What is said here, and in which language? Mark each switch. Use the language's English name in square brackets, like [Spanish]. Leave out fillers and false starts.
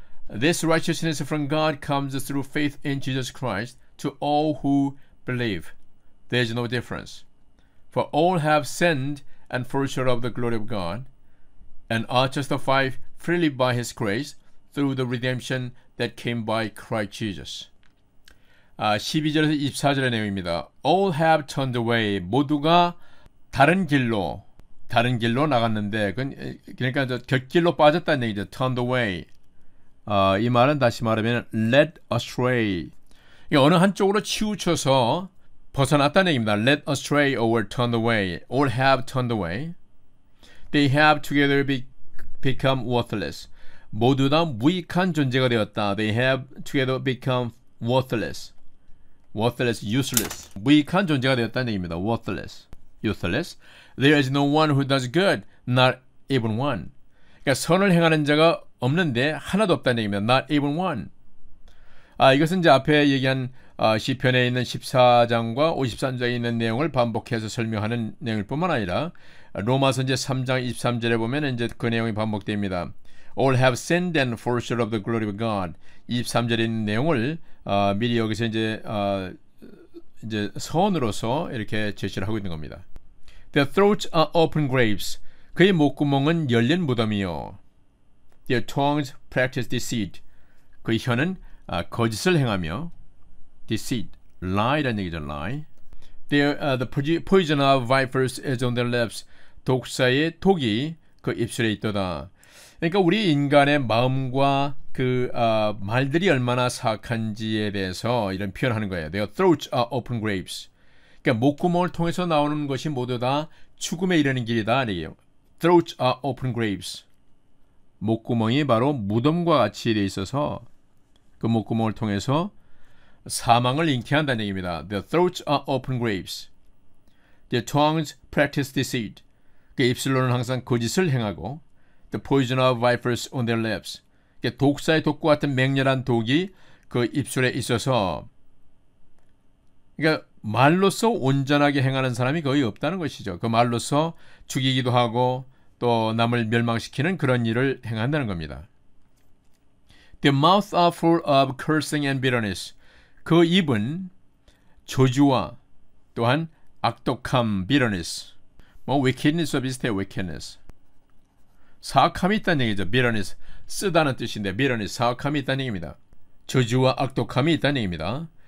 [English] This righteousness from God comes through faith in Jesus Christ to all who believe. There is no difference. For all have sinned and fall short of the glory of God, and are justified freely by His grace through the redemption that came by Christ Jesus. [Korean] 12절에서 24절의 내용입니다. [English] All have turned away. [Korean] 모두가 다른 길로 나갔는데, 그러니까 곁길로 빠졌다는 얘기죠. [English] Turned away. [Korean] 이 말은 다시 말하면 [English] led astray. [Korean] 어느 한쪽으로 치우쳐서 벗어났다는 얘기입니다. [English] led astray or turned away. All have turned away. They have together become worthless. [Korean] 모두 다 무익한 존재가 되었다. [English] They have together become worthless. worthless, useless. [Korean] 무익한 존재가 되었다는 얘기입니다. [English] worthless, useless. There is no one who does good, not even one. [Korean] 그러니까 선을 행하는 자가 없는데 하나도 없다는 얘기입니다. [English] Not even one. [Korean] 이것은 이제 앞에 얘기한 시편에 있는 14장과 53장에 있는 내용을 반복해서 설명하는 내용일 뿐만 아니라 로마서 이제 3장 23절에 보면 이제 그 내용이 반복됩니다. [English] All have sinned and fall short of the glory of God. [Korean] 23절에 있는 내용을 미리 여기서 이제 선으로서 이렇게 제시를 하고 있는 겁니다. [English] Their throats are open graves. [Korean] 그의 목구멍은 열린 무덤이요. [English] Their tongues practice deceit. [Korean] 그의 혀는 거짓을 행하며 [English] deceit, lie [Korean] 라는 얘기죠. [English] lie. The poison of vipers is on their lips. [Korean] 독사의 독이 그 입술에 있도다. 그러니까 우리 인간의 마음과 그 말들이 얼마나 사악한지에 대해서 이런 표현하는 거예요. [English] Their throats are open graves. [Korean] 그러니까 목구멍을 통해서 나오는 것이 모두 다 죽음에 이르는 길이다. 아니에요. [English] Throats are open graves. [Korean] 목구멍이 바로 무덤과 같이 되어 있어서 그 목구멍을 통해서 사망을 잉태한다는 얘기입니다. [English] The throats are open graves. Their tongues practice deceit. [Korean] 그 입술로는 항상 거짓을 행하고 [English] The poison of vipers on their lips. [Korean] 독사의 독과 같은 맹렬한 독이 그 입술에 있어서 그러니까 말로써 온전하게 행하는 사람이 거의 없다는 것이죠. 그 말로써 죽이기도 하고 또 남을 멸망시키는 그런 일을 행한다는 겁니다. [English] Their mouths are full of cursing and bitterness. [Korean] 그 입은 저주와 또한 악독함, bitterness. wickedness와 비슷해요. [English] wickedness. [Korean] 사악함이 있다는 얘기죠. [English] bitterness. [Korean] 쓰다는 뜻인데 bitterness, 사악함이 있다는 얘기입니다. 저주와 악독함이 있다는 얘기입니다.